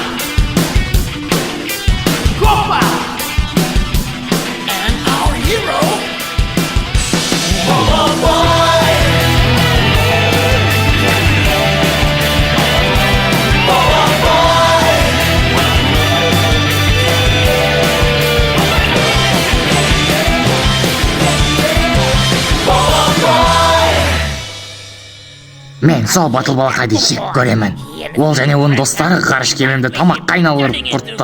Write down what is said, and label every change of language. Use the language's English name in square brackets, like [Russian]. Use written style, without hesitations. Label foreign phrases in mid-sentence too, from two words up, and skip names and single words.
[English] Copa. And our hero. Boy, boy. Boy, boy. [Kazakh] Мен сол батыл балақайды жек көремін. Ол және оның достары ғарыш кемемді тамаққа айналдырып құртты.